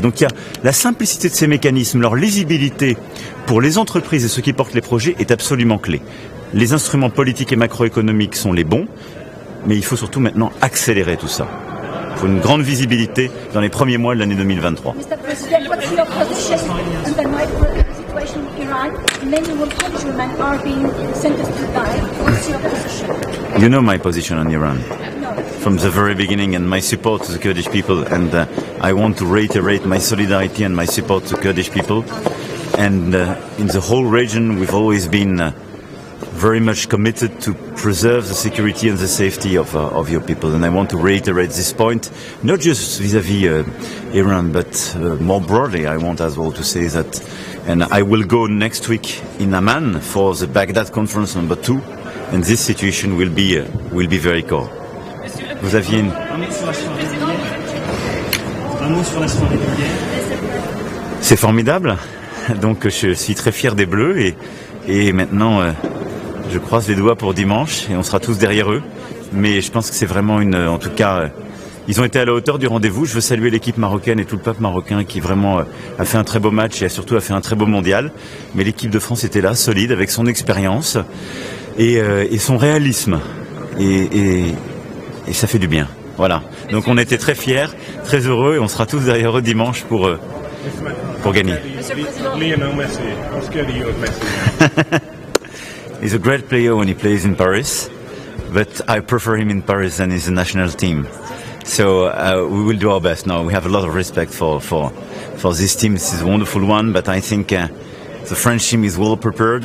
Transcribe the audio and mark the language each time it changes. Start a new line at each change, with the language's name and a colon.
French: Donc il y a la simplicité de ces mécanismes, leur lisibilité pour les entreprises et ceux qui portent les projets est absolument clé. Les instruments politiques et macroéconomiques sont les bons, mais il faut surtout maintenant accélérer tout ça. Il faut une grande visibilité dans les premiers mois de l'année 2023.
English: Mr. President, what's your position on the situation in Iran? Many more countrymen are being sentenced to die. What's your position? You know my position on Iran No. from the very beginning and my support to the Kurdish people, and I want to reiterate my solidarity and my support to Kurdish people. And in the whole region we've always been very much committed to preserve the security and the safety of your people. And I want to reiterate this point, not just vis-à-vis Iran, but more broadly I want as well to say that, and I will go next week in Amman for the Baghdad Conference number 2, and this situation will be very core.
French: Vous aviez une... Un mot sur la soirée d'hier. C'est formidable, donc je suis très fier des Bleus et maintenant... je croise les doigts pour dimanche et on sera tous derrière eux. Mais je pense que c'est vraiment en tout cas, ils ont été à la hauteur du rendez-vous. Je veux saluer l'équipe marocaine et tout le peuple marocain qui vraiment a fait un très beau match et surtout a fait un très beau mondial. Mais l'équipe de France était là, solide, avec son expérience et son réalisme. Et ça fait du bien. Voilà. Donc on était très fiers, très heureux et on sera tous derrière eux dimanche pour gagner.
English: Lionel Messi, how scared are you of Messi? He's a great player when he plays in Paris, but I prefer him in Paris than in the national team. So we will do our best. Now we have a lot of respect for this team. This is a wonderful one, but I think the French team is well prepared.